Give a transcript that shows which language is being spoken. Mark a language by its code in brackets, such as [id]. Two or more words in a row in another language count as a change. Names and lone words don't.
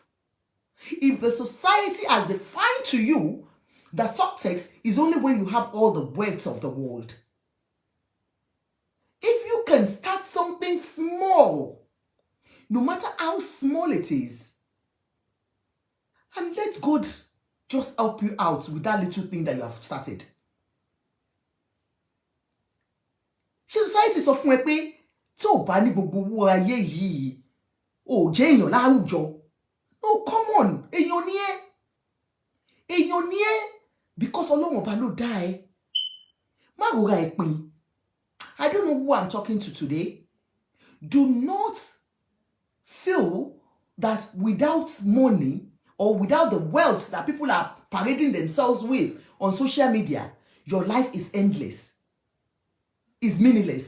[en] If the society has defined to you that success is only when you have all the wealth of the world, if you can start something small, no matter how small it is, and let God just help you out with that little thing that you have started. [yo] Society sọ fún ẹ pé tí ò bá ní gbogbo owó ayé yìí, ò jẹ́ èèyàn láwùjọ. [en] No, come on, [yo] èèyàn ni ẹ́. Èèyàn ni ẹ́ because Ọlọ́run ọba ló dá ẹ. Má rora ẹ pin. [en] I don't know who I'm talking to today. Do not feel that without money or without the wealth that people are parading themselves with on social media, your life is endless, is meaningless.